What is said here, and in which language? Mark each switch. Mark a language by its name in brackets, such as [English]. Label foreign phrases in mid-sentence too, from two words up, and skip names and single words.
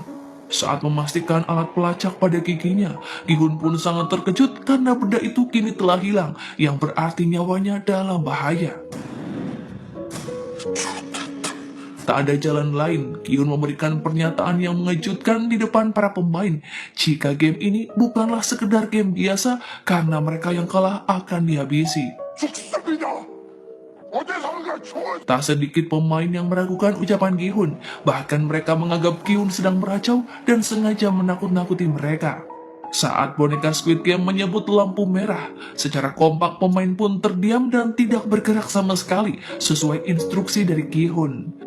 [Indonesian] Saat memastikan alat pelacak pada giginya, Gi-hun pun sangat terkejut karena benda itu kini telah hilang, yang berarti nyawanya dalam bahaya. Tak ada jalan lain, Gi-hun memberikan pernyataan yang mengejutkan di depan para pemain jika game ini bukanlah sekedar game biasa karena mereka yang kalah akan dihabisi. [Korean] 죽습니다. 어디선가 좋은 [Indonesian] Tak sedikit pemain yang meragukan ucapan Gi-hun, bahkan mereka menganggap Gi-hun sedang meracau dan sengaja menakut-nakuti mereka. Saat boneka Squid Game menyebut lampu merah, secara kompak pemain pun terdiam dan tidak bergerak sama sekali sesuai instruksi dari Gi-hun.